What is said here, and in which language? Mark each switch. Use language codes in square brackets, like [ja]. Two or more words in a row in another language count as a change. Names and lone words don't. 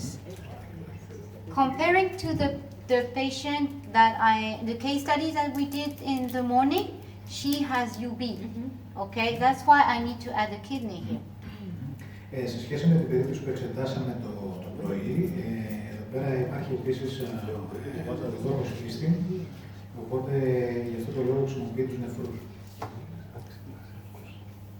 [en] Comparing to the patient that the case studies that we did in the morning, she has UB. Okay, that's why I need to add a kidney here. [el] Σε σχέση με την περίπτωση που εξετάσαμε το πρωί, εδώ πέρα υπάρχει επίσης δόρμος κλειστή, οπότε γι' αυτό το λόγο χρησιμοποιεί τους νεφρούς.